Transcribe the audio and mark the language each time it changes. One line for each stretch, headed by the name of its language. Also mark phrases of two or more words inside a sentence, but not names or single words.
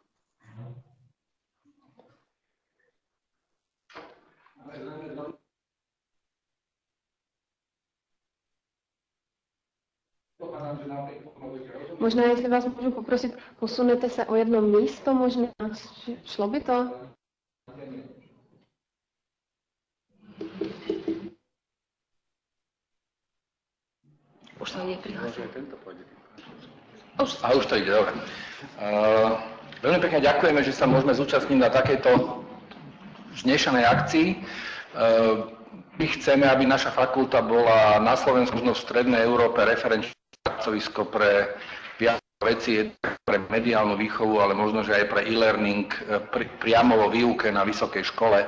Czech: Možná, jestli vás můžu poprosit, posunete se o jedno místo, možná šlo by to?
Slovak: Už to ide prihlásiť. Už to ide, dobre. Veľmi pekne ďakujeme, že sa môžeme zúčastniť na takejto vznešenej akcii. My chceme, aby naša fakulta bola na Slovensku, možno v strednej Európe, referenčné pracovisko pre viac vecí, pre mediálnu výchovu, ale možno, že aj pre e-learning priamo vo výuke na vysokej škole.